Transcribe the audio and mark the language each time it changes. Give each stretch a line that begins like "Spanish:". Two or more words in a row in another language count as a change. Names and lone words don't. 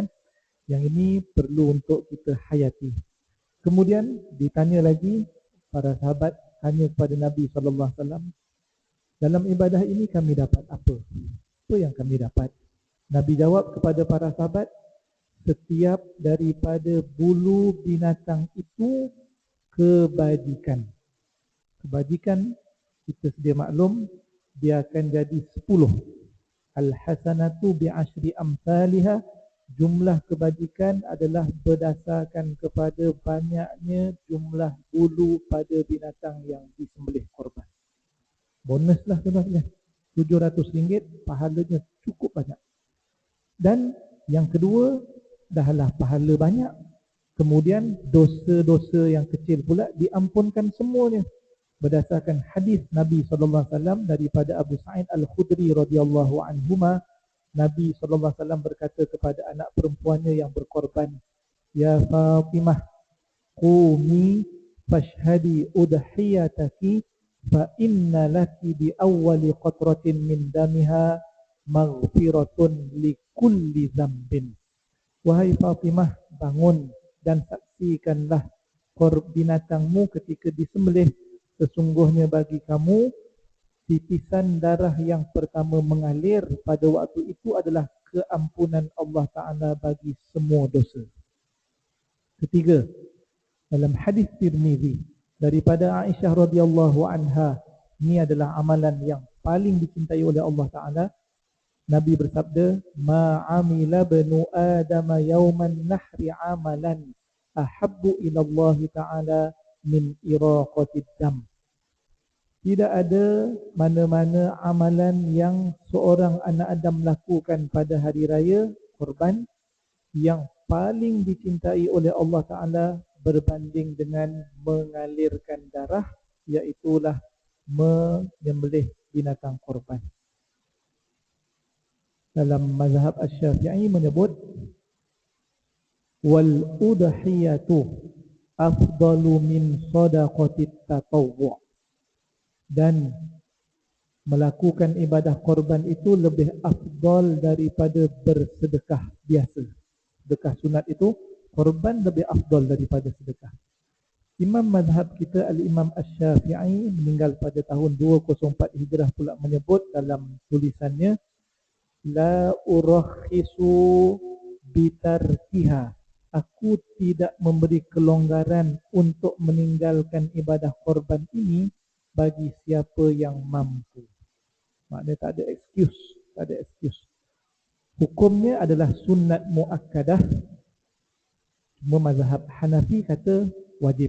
Malay: Yang ini perlu untuk kita hayati. Kemudian ditanya lagi, para sahabat tanya kepada Nabi SAW, dalam ibadah ini kami dapat apa? Apa yang kami dapat? Nabi jawab kepada para sahabat, setiap daripada bulu binatang itu kebajikan. Kebajikan kita sedia maklum, dia akan jadi 10.
Arabic: الحسنة بعشر أمثالها.
Malay: Jumlah kebajikan adalah berdasarkan kepada banyaknya jumlah bulu pada binatang yang disembelih korban. Bonuslah tuan-tuan, RM700, pahalanya cukup banyak. Dan yang kedua, dahlah pahala banyak, kemudian dosa-dosa yang kecil pula diampunkan semuanya. Berdasarkan hadis Nabi SAW daripada Abu Sa'id Al-Khudri
Arabic: رضي الله عنهما,
Malay: Nabi SAW berkata kepada anak perempuannya yang berkorban,
Arabic: يا فاطمة, قومي فاشهدي أضحيتك فإن لك بأول قطرة من دمها مغفرة لكل ذنب.
Malay: Wahai Fatimah, bangun dan saksikanlah binatangmu ketika disembelih. Sesungguhnya bagi kamu, titisan darah yang pertama mengalir pada waktu itu adalah keampunan Allah Ta'ala bagi semua dosa. Ketiga, dalam hadis Tirmizi daripada Aisyah
Arabic: رضي الله عنها,
Malay: ini adalah amalan yang paling dicintai oleh Allah Ta'ala. Nabi bersabda,
Arabic: ما عمل بنو آدم يوم النحر عملا أحب إلى الله تعالى من إراقة الدم.
Malay: Tidak ada mana-mana amalan yang seorang anak Adam lakukan pada hari raya korban yang paling dicintai oleh Allah Ta'ala berbanding dengan mengalirkan darah, iaitulah menyembelih binatang korban. Dalam mazhab Asy-Syafi'i menyebut,
Arabic: والأضحية أفضل من صدقة التطوع'.
Malay: Dan melakukan ibadah korban itu lebih afdal daripada bersedekah biasa. Sedekah sunat itu, korban lebih afdal daripada sedekah. Imam mazhab kita Al-Imam Asy-Syafi'i meninggal pada tahun 204 Hijrah pula menyebut dalam tulisannya,
Arabic: لا أرخص بتركها.
Malay: Aku tidak memberi kelonggaran untuk meninggalkan ibadah korban ini bagi siapa yang mampu. Maknanya tak ada excuse, tak ada excuse. Hukumnya adalah sunat muakkadah. Cuma mazhab Hanafi kata wajib.